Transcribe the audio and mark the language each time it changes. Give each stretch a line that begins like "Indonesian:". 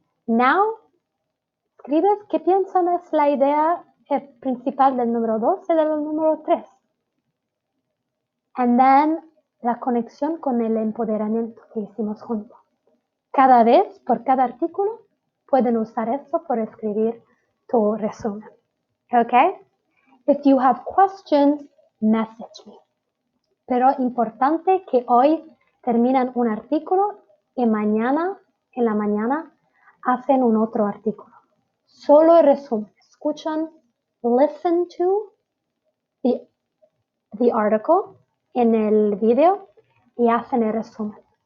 Spanish: Now, escribes qué piensan es la idea principal del número 2 y del número 3.
English: And then,
Spanish: la conexión con el empoderamiento que hicimos juntos. Cada vez, por cada artículo, pueden usar eso por escribir tu resumen.
English: Okay? If you have questions, message me.
Spanish: Pero importante que hoy terminan un artículo y mañana, en la mañana, hacen un otro artículo. Solo el resumen. Escuchan,
English: listen to the article
Spanish: en el video y hacen el resumen.